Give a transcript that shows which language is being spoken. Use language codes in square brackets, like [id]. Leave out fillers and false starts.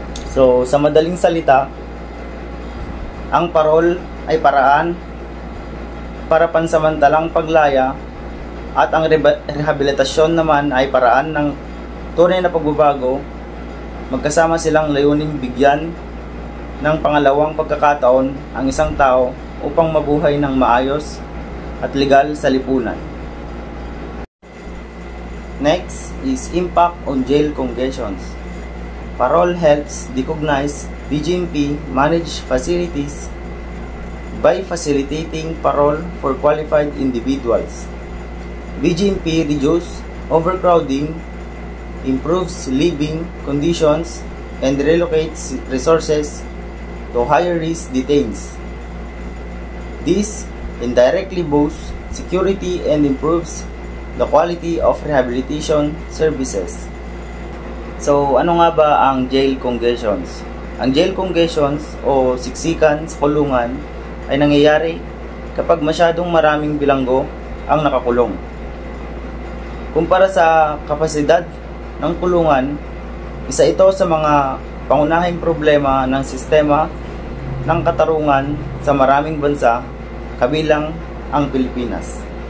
[tl] So, sa madaling salita, ang parole ay paraan para pansamantalang paglaya at ang rehabilitasyon naman ay paraan ng tunay na pagbabago. Magkasama silang layuning bigyan ng pangalawang pagkakataon ang isang tao upang mabuhay ng maayos at legal sa lipunan. [en] Next is impact on jail congestions. Parole helps recognize BJMP manage facilities by facilitating parole for qualified individuals. BGMP reduces overcrowding, improves living conditions, and relocates resources to higher-risk detainees. This indirectly boosts security and improves the quality of rehabilitation services. [tl] So, ano nga ba ang jail congestions? Ang jail congestions o siksikan sa kulungan ay nangyayari kapag masyadong maraming bilanggo ang nakakulong. Kumpara sa kapasidad ng kulungan, isa ito sa mga pangunahing problema ng sistema ng katarungan sa maraming bansa, kabilang ang Pilipinas.